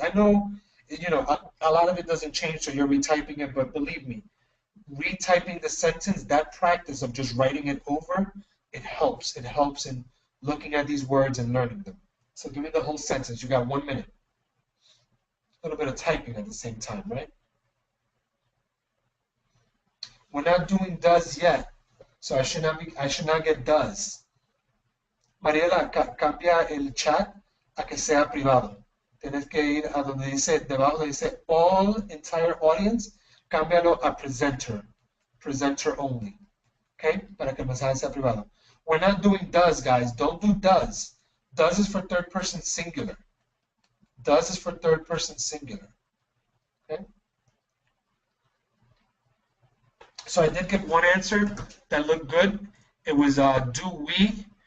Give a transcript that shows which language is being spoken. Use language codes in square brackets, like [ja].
[en] I know, you know, a lot of it doesn't change, so you're retyping it, but believe me, retyping the sentence, that practice of just writing it over, it helps. It helps in looking at these words and learning them. So give me the whole sentence. You got 1 minute. A little bit of typing at the same time, right? We're not doing does yet, so I should not get does. [es] Mariela, cambia el chat a que sea privado. Tienes que ir a donde dice, debajo dice [en] all entire audience, [es] cámbialo a [en] presenter only. [es] Okay? Para que el mensaje sea privado. [en] We're not doing does, guys. Don't do does. Does is for third person singular. Does is for third person singular. Okay? So I did get one answer that looked good. It was do we.